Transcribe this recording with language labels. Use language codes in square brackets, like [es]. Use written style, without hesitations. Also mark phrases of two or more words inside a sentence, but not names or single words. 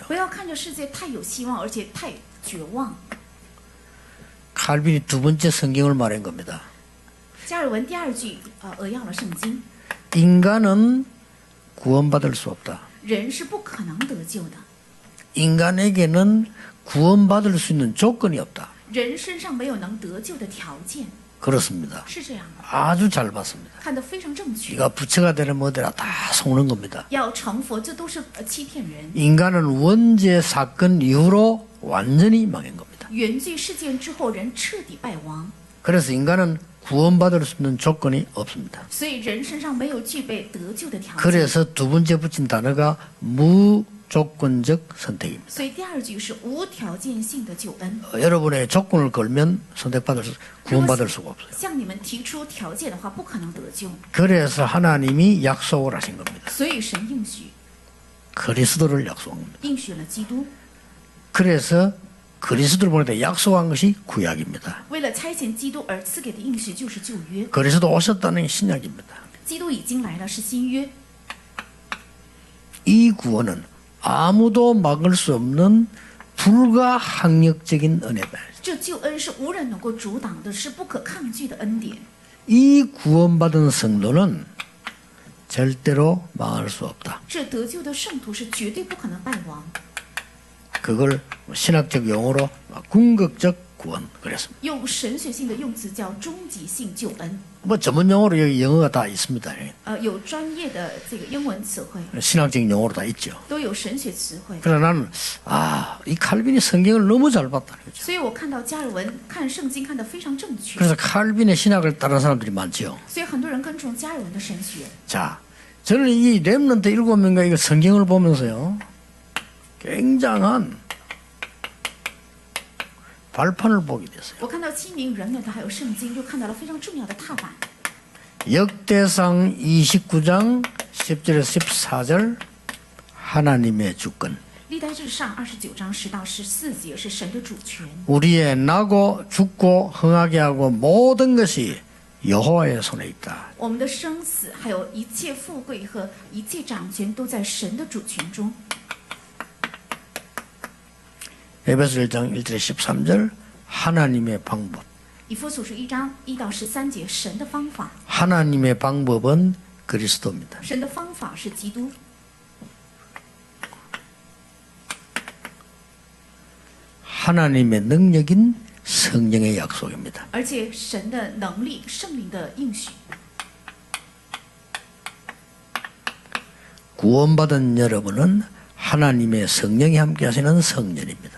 [zh] 不要看着世界太有希望，而且太绝望。 [ko] 칼빈이 두 번째 성경을 말한 겁니다. [zh] 加尔文第2句扼要了圣经， [ko] 인간은 구원받을 수 없다. [zh] 人是不可能得救的， [ko] 인간에게는 구원받을 수 있는 조건이 없다. [zh] 人身上没有能得救的条件， [ko] 그렇습니다. [zh] 是这样的， [ko] 아주 잘 봤습니다. [zh] 看得非常正确。 [ko] 네가 부처가 되는 뭐되라 다 속는 겁니다. [zh] 要成佛，这都是欺骗人。 [ko] 인간은 원죄 사건 이후로 완전히 망한 겁니다. [zh] 原罪事件之后，人彻底败亡， [ko] 그래서 인간은 구원받을 수 있는 조건이 없습니다. [zh] 所以人身上没有具备得救的条件。 [ko] 그래서 두 번째 붙인 단어가 무조건적 선택입니다. [zh] 所以第2句是无条件性的救恩。 [ko] 여러분의 조건을 걸면 구원받을 수가 없어요. [zh] 向你们提出条件的话，不可能得救。 [ko] 그래서 하나님이 약속을 하신 겁니다. [zh] 所以神应许， [ko] 그리스도를 약속한 겁니다. [zh] 应许了基督。 [ko] 그래서 그리스도를 보내다 약속한 것이 구약입니다. [zh] 为了差遣基督而赐给的应许就是旧约， [ko] 그리스도 오셨다는 게 신약입니다. [zh] 基督已经来了是新约。 [ko] 이 구원은 아무도 막을 수 없는 불가항력적인 은혜다. [zh] 这救恩是无人能够阻挡的，是不可抗拒的恩典。 [ko] 이 구원받은 성도는 절대로 망할 수 없다. [zh] 这得救的圣徒是绝对不可能败亡， [ko] 그걸 신학적 용어로 궁극적 구원 그랬습니다. [zh] 用神学性的用词叫终极性救恩。 [ko] 뭐 전문 용어로 여기 영어가 다 있습니다. [zh] 有专业的这个英文词汇， [ko] 신학적인 용어로 다 있죠. [zh] 都有神学词汇。 [ko] 그러나 나는 이 칼빈이 성경을 너무 잘 봤다는 거죠. [zh] 所以我看到加尔文看圣经看得非常正确， [ko] 그래서 칼빈의 신학을 따르는 사람들이 많죠. [zh] 所以很多人跟从加尔文的神学。 [ko] 자, 저는 이 렘넌트 7명과 이거 성경을 보면서요, 굉장한 발판을 보게 됐어요. [zh] 我看到7名人们，还有圣经，就看到了非常重要的踏板。 [ko] 역대상 29장 10절에서 14절 하나님의 주권. [zh] 历代志上29章10到14节是神的主权， [ko] 우리의 나고 죽고 흥하게 하고 모든 것이 여호와의 손에 있다. [zh] 我们的生死，还有一切富贵和一切掌权，都在神的主权中。 [ko] 에베소 1장 1절에 13절 하나님의 방법. [zh] 以弗所书1章1到13节，神的方法， [ko] 하나님의 방법은 그리스도입니다. [zh] 神的方法是基督， [ko] 하나님의 능력인 성령의 약속입니다. [zh] 而且神的能力，圣灵的应许。 [ko] 구원받은 여러분은 하나님의 성령이 함께 하시는 성전입니다.